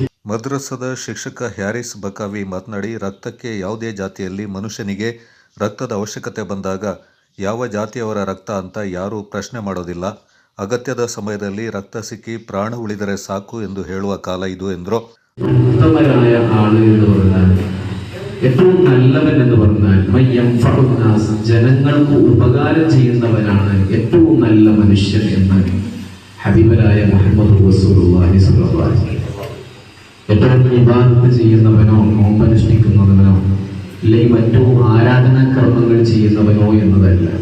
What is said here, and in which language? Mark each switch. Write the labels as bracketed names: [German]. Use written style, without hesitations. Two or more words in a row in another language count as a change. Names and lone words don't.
[Kannada] ಮದ್ರಸದ ಶಿಕ್ಷಕ ಹ್ಯಾರಿಸ್ ಬಕಾವಿ ಮಾತನಾಡಿ, ರಕ್ತಕ್ಕೆ ಯಾವುದೇ ಜಾತಿಯಲ್ಲಿ ಮನುಷ್ಯನಿಗೆ ರಕ್ತದ ಅವಶ್ಯಕತೆ ಬಂದಾಗ ಯಾವ ಜಾತಿಯವರ ರಕ್ತ ಅಂತ ಯಾರೂ ಪ್ರಶ್ನೆ ಮಾಡೋದಿಲ್ಲ. ಅಗತ್ಯದ ಸಮಯದಲ್ಲಿ ರಕ್ತ ಸಿಕ್ಕಿ ಪ್ರಾಣ ಉಳಿದರೆ ಸಾಕು ಎಂದು ಹೇಳುವ ಕಾಲ ಇದು ಎಂದರು. [Malayalam] ഉത്തമരായ ആള് എന്ന് പറഞ്ഞാൽ ഏറ്റവും നല്ലവൻ എന്ന് പറഞ്ഞാൽ ജനങ്ങൾക്ക് ഉപകാരം ചെയ്യുന്നവനാണ് ഏറ്റവും നല്ല മനുഷ്യൻ എന്ന് ഹബീബരായ മുഹമ്മദ് [Arabic] رسول الله صلى الله عليه وسلم. [Malayalam] ഏറ്റവും ഇബാദത്ത് ചെയ്യുന്നവനോ നോമ്പനുഷ്ഠിക്കുന്നവനോ അല്ലെങ്കിൽ മറ്റു ആരാധനാ കർമ്മങ്ങൾ ചെയ്യുന്നവനോ എന്നതല്ല.